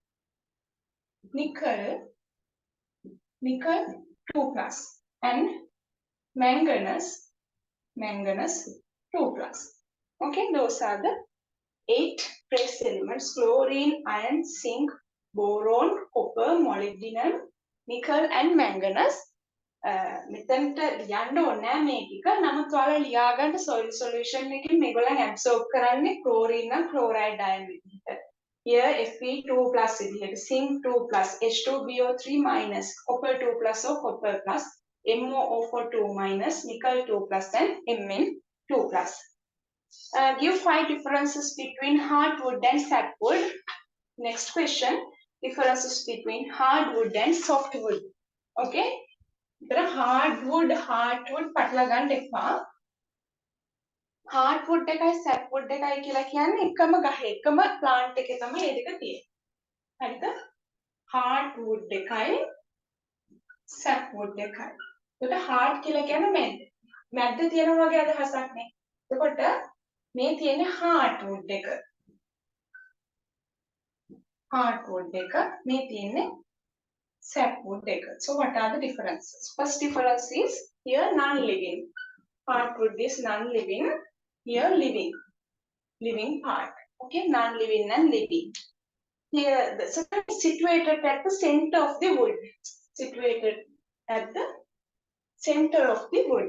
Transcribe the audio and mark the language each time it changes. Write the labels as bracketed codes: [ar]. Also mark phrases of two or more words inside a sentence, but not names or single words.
[en] Nickel 2 plus. And manganese 2 plus. Okay, those are the 8 trace elements: chlorine, iron, zinc, boron, copper, molybdenum, nickel and manganese. [si] මෙතනට ලියන්න ඕනේ නෑ මේ ටික. නමුත් ඔයාලා ලියා ගන්න [en] soil solution [si] එකකින් මේගොල්ලන් absorb කරන්නේ chlorine නම් [en] chloride ion [si] විදිහට. [en] Here Fe2 plus විදිහට, zinc 2 plus, H2BO3 minus, copper 2 plus or copper plus, MOO4 2 minus, nickel 2 plus and Mn 2 plus. Give 5 differences between hardwood and sapwood. Next question, differences between hardwood and softwood. [si] Okay. hardwood පටල ගන්න එපා. hardwood එකයි sapwood එකයි කියලා කියන්නේ එකම ගහ එකම plant එකේ තමයි මේ දෙක තියෙන්නේ. හරිද? hardwood එකයි sapwood එකයි. ඒකට hard කියලා කියන්නේ මැද්ද. මැද්ද තියෙන වගේ අදහසක් නේ. එතකොට මේ තියෙන්නේ hardwood එක. hardwood එක මේ තියෙන්නේ sapwood එක. [en] So what are the differences? First difference is here non-living. Hardwood is non-living. Here living part. Okay, non-living and living. Here the second is situated at the center of the wood. Situated at the center of the wood.